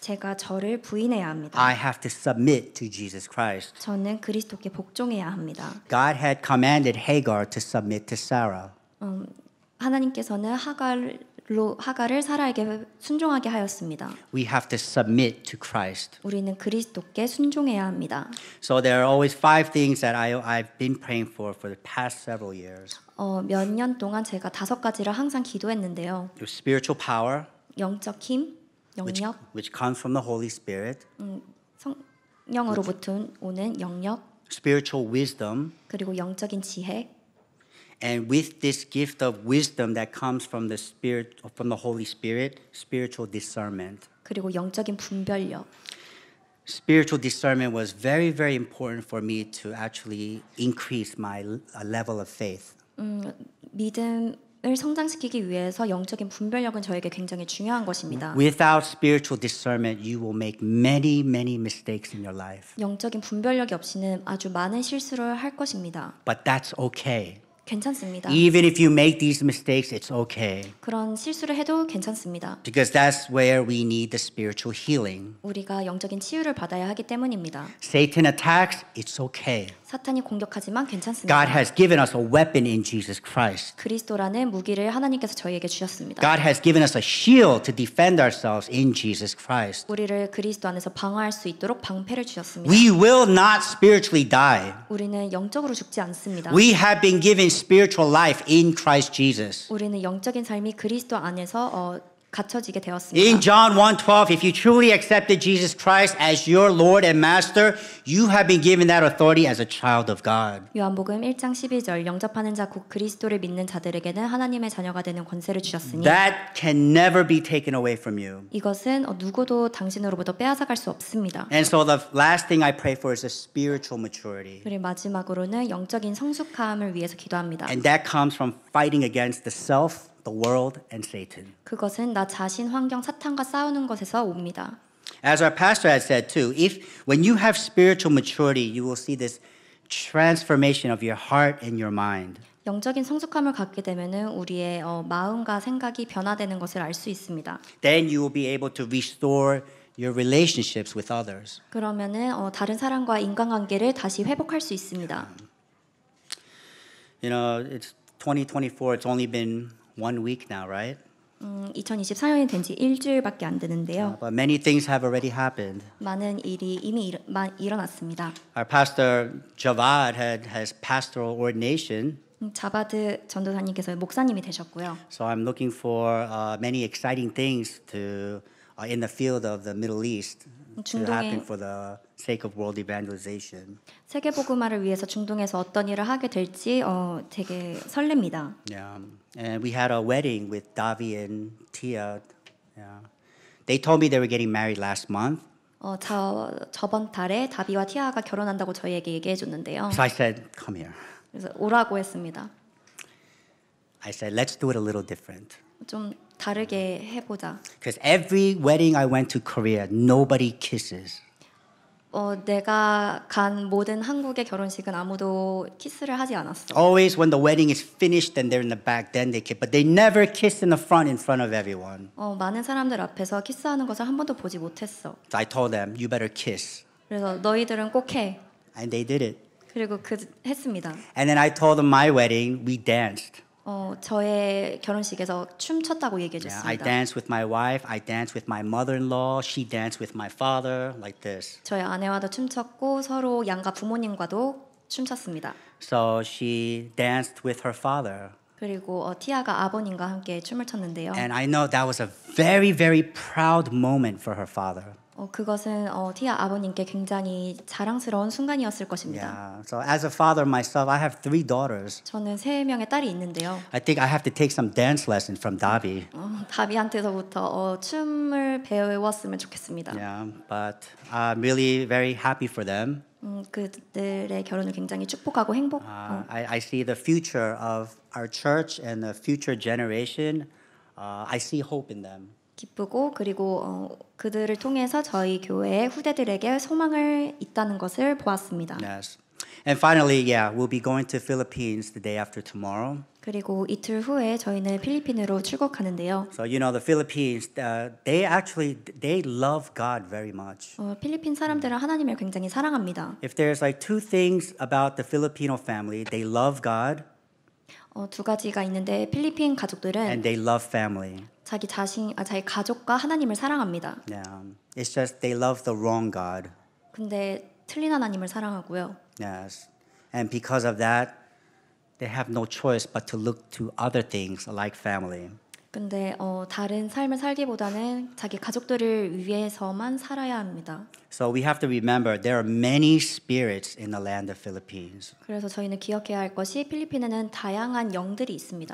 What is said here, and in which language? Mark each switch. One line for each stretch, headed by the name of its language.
Korean: 제가 저를 부인해야 합니다.
English: I have to submit to Jesus Christ.
Korean: 저는 그리스도께 복종해야 합니다.
English: God had commanded Hagar to submit to Sarah.
Korean: 하나님께서는 하갈을 사라에게 순종하게 하였습니다.
English: We have to submit to Christ.
Korean: 우리는 그리스도께 순종해야 합니다.
English: So there are always 5 things that I've been praying for the past several years.
Korean: 몇 년 동안 제가 5가지를 항상 기도했는데요.
English: Your spiritual power,
Korean: 영적 힘, 영력,
English: which comes from the Holy Spirit.
Korean: 성령으로부터 오는 영역
English: spiritual wisdom,
Korean: 그리고 영적인 지혜
English: and with this gift of wisdom that comes from the Spirit, from the Holy Spirit, spiritual discernment.
Korean: 그리고 영적인 분별력
English: Spiritual discernment was very, very important for me to actually increase my level of faith.
Korean: 믿음을 성장시키기 위해서 영적인 분별력은 저에게 굉장히 중요한 것입니다.
English: Without spiritual discernment, you will make many, many mistakes in your life.
Korean: 영적인 분별력이 없이는 아주 많은 실수를 할 것입니다.
English: But that's okay.
Korean: 괜찮습니다.
English: Even if you make these mistakes, it's okay.
Korean: 그런 실수를 해도 괜찮습니다.
English: Because that's where we need the spiritual healing.
Korean: 우리가 영적인 치유를 받아야 하기 때문입니다.
English: Satan attacks, it's okay.
Korean: 사탄이 공격하지만 괜찮습니다.
English: God has given us a weapon in Jesus Christ.
Korean: 그리스도라는 무기를 하나님께서 저희에게 주셨습니다.
English: God has given us a shield to defend ourselves in Jesus Christ.
Korean: 우리를 그리스도 안에서 방어할 수 있도록 방패를 주셨습니다.
English: We will not spiritually die.
Korean: 우리는 영적으로 죽지 않습니다.
English: We have been given spiritual life in Christ Jesus.
Korean: 우리는 영적인 삶이 그리스도 안에서 갖춰지게
English: In
Korean: 되었습니다.
English: John 1:12, if you truly accepted Jesus Christ as your Lord and Master, you have been given that authority as a child of God.
Korean: 요한복음 1장 12절 영접하는 자 곧 그리스도를 믿는 자들에게는 하나님의 자녀가 되는 권세를 주셨으니
English: That can never be taken away from you.
Korean: 이것은 누구도 당신으로부터 빼앗아갈 수 없습니다.
English: And so the last thing I pray for is a spiritual maturity.
Korean: 그리고 마지막으로는 영적인 성숙함을 위해서 기도합니다.
English: And that comes from fighting against the self, the world, and Satan.
Korean: 그것은 나 자신, 환경, 사탄과 싸우는 것에서 옵니다.
English: As our pastor had said too, when you have spiritual maturity, you will see this transformation of your heart and your mind.
Korean: 영적인 성숙함을 갖게 되면은 우리의 마음과 생각이 변화되는 것을 알 수 있습니다.
English: Then you will be able to restore your relationships with others.
Korean: 그러면은 다른 사람과 인간관계를 다시 회복할 수 있습니다.
English: You know, it's 2024. It's only been 1 week now, right?
Korean: 2024년이 된 지 일주일밖에 안 되는데요.
English: But many things have already happened.
Korean: 많은 일이 이미 일어났습니다.
English: Our pastor Javad has pastoral ordination.
Korean: 자바드 전도사님께서 목사님이 되셨고요.
English: So I'm looking for many exciting things to in the field of the Middle East to happen for the sake of world evangelization.
Korean: 세계 복음화를 위해서 중동에서 어떤 일을 하게 될지 되게 설렙니다.
English: Yeah, and we had a wedding with Davi and Tia. Yeah, they told me they were getting married last month.
Korean: 저번 달에 다비와 티아가 결혼한다고 저희에게 얘기해 줬는데요.
English: So I said, "Come here."
Korean: 그래서 오라고 했습니다.
English: I said, "Let's do it a little different."
Korean: 좀 다르게 해보자.
English: Because every wedding I went to Korea, nobody kisses.
Korean: 내가 간 모든 한국의 결혼식은 아무도 키스를 하지 않았어.
English: Always when the wedding is finished and they're in the back, then they kiss. But they never kiss in front of everyone.
Korean: 많은 사람들 앞에서 키스하는 것을 한 번도 보지 못했어.
English: So I told them, you better kiss.
Korean: 그래서 너희들은 꼭 해.
English: And they did it.
Korean: 그리고 했습니다.
English: And then I told them my wedding, we danced.
Korean: 저의 결혼식에서 춤췄다고 얘기해
English: Yeah, I
Korean: 줬습니다.
English: danced with my wife, I danced with my mother-in-law, she danced with my father, like this.
Korean: 저희 아내와도 춤췄고 서로 양가 부모님과도 춤췄습니다.
English: So she danced with her father.
Korean: 그리고 티아가 아버님과 함께 춤을 췄는데요.
English: And I know that was a very, very proud moment for her father.
Korean: 그것은 티아 아버님께 굉장히 자랑스러운 순간이었을 것입니다.
English: Yeah. So as a father myself, I have 3 daughters.
Korean: 저는 3명의 딸이 있는데요.
English: I think I have to take some dance lessons from Davi.
Korean: 다비한테서부터 춤을 배웠으면 좋겠습니다.
English: Yeah, but I'm really very happy for them.
Korean: 그들의 결혼을 굉장히 축복하고
English: I see the future of our church and the future generation. I see hope in them.
Korean: 기쁘고 그리고 그들을 통해서 저희 교회의 후대들에게 소망을 있다는 것을 보았습니다.
English: Yes. And finally, yeah, we'll be going to Philippines the day after tomorrow.
Korean: 그리고 이틀 후에 저희는 필리핀으로 출국하는데요.
English: So you know the Philippines, they love God very much.
Korean: 필리핀 사람들은 하나님을 굉장히 사랑합니다.
English: If there's like 2 things about the Filipino family, they love God
Korean: 2가지가 있는데 필리핀 가족들은
English: and they love family.
Korean: 자기 가족과 하나님을 사랑합니다.
English: Yeah, it's just they love the wrong God.
Korean: 근데 틀린 하나님을 사랑하고요.
English: Yes, and because of that, they have no choice but to look to other things like family.
Korean: 근데 다른 삶을 살기보다는 자기 가족들을 위해서만 살아야 합니다.
English: So we have to remember there are many spirits in the land of Philippines.
Korean: 그래서 저희는 기억해야 할 것이 필리핀에는 다양한 영들이 있습니다.